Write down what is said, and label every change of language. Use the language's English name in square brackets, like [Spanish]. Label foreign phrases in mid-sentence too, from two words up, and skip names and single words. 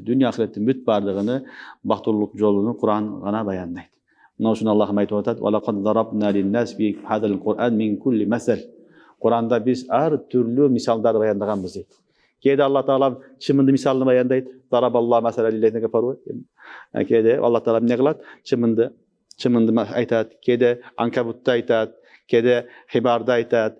[Kyrgyz] Дүйнө ахиреттин бүт баардыгыны, бактылуулук жолун Куран гана баяндайт. Мына ушуну Аллах айтып атат: [Arabic] "ولقد ضربنا للناس في هذا القرآن من كل مثل." [Kyrgyz] Куранда биз ар түрлүү мисалдарды баяндаганбыз дейт. Кээде Аллах таала чымынды мисалын баяндайт. [Arabic] ضرب الله مثلا للذين كفروا. [Kyrgyz] Кээде Аллах таала эмне кылат? Чымынды айтат. Кээде Анкабутты айтат. Кээде Хибарды айтат.